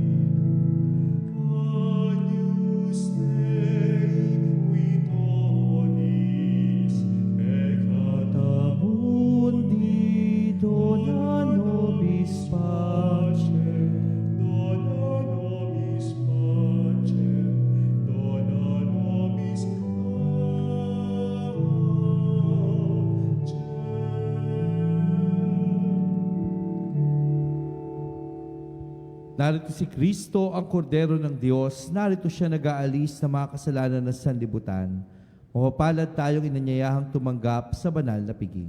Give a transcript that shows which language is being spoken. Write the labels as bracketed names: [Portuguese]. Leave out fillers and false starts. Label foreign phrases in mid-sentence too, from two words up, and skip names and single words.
[Latin] Agnus Dei, qui tollis peccata mundi, dona nobis pacem, dona nobis pacem, dona nobis pacem. [Filipino] Narito si Kristo, ang kordero ng Diyos. Narito siya nag-aalis ng mga kasalanan ng sanlibutan. Mapapalad tayong inanyayahang tumanggap sa banal na piging.